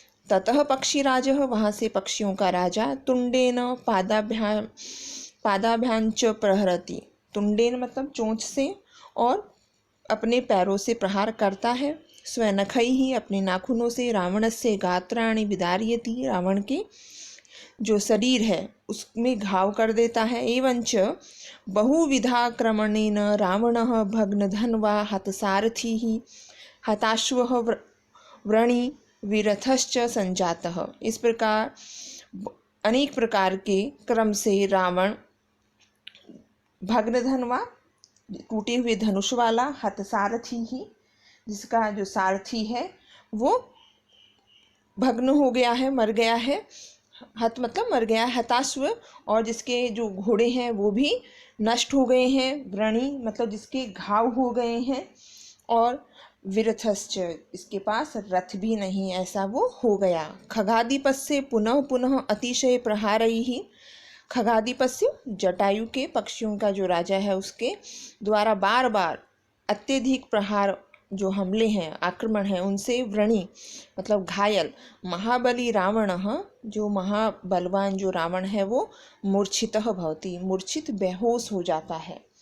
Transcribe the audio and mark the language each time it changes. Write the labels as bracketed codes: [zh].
[sa] ततः पक्षीराजः, [hi] वहाँ से पक्षियों का राजा, [sa] तुंडेन पादाभ्यांच प्रहरति। [hi] तुंडेन मतलब चोंच से और अपने पैरों से प्रहार करता है। स्वनखैहि, अपने नाखूनों से, [sa] रावणस्य गात्राणि विदारयति, [hi] रावण के जो शरीर है उसमें घाव कर देता है। [sa] एवंच बहुविधाक्रमणेन रावणः भग्नधन्वा हतसारथिः हताश्वः व्रणी विरथश्च संजातः। [hi] इस प्रकार अनेक प्रकार के क्रम से रावण भग्नधन्वा, टूटे हुए धनुष वाला, हतसारथी ही, जिसका जो सारथी है वो भग्न हो गया है, मर गया है। हत मतलब मर गया, हताश्व, और जिसके जो घोड़े हैं वो भी नष्ट हो गए हैं। व्रणी मतलब जिसके घाव हो गए हैं। और विरथश्च, इसके पास रथ भी नहीं, ऐसा वो हो गया। [sa] खगाधिपस्य पुनः पुनः अतिशय प्रहारैहि। [hi] खगाधिपस्य जटायु के, पक्षियों का जो राजा है, उसके द्वारा बार बार अत्यधिक प्रहार जो हमले हैं, आक्रमण है, उनसे व्रणी मतलब घायल [sa] महाबली रावणः, [hi] जो महाबलवान जो रावण है वो [sa] मूर्छितः भवति, [hi] मूर्छित बेहोश हो जाता है।